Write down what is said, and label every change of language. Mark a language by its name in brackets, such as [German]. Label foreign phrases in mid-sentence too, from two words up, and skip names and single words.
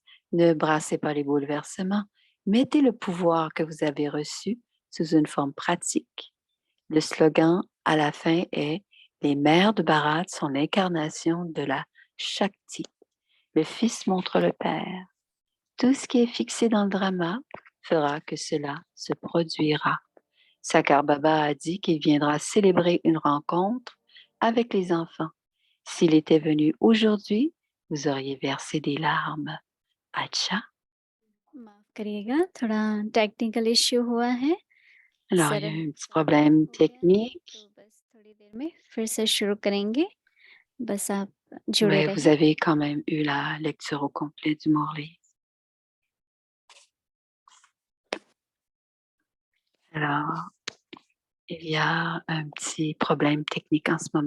[French] Ne brassez pas les bouleversements. Mettez le pouvoir que vous avez reçu sous une forme pratique. Le slogan à la fin est Les mères de Bharat sont l'incarnation de la Shakti. Le Fils montre le Père. Tout ce qui est fixé dans le drama fera que cela se produira. Sakar Baba a dit qu'il viendra célébrer une rencontre avec les enfants. S'il était venu aujourd'hui, vous auriez versé des larmes. [Hindi] अच्छा, माफ करिएगा, थोड़ा [English] technical issue [Hindi] हुआ है। [French] alors il y a [Hindi] सर्वर [French] eu un petit [Hindi] डाउन [French] problème [Hindi] हो गया था, तो [French] technique, [Hindi] बस थोड़ी देर में फिर से शुरू करेंगे। बस आप जुड़े [French] mais vous [Hindi] रहें। [French] avez quand même eu la lecture au complet du Morley. Alors, il y a un petit problème technique en ce moment.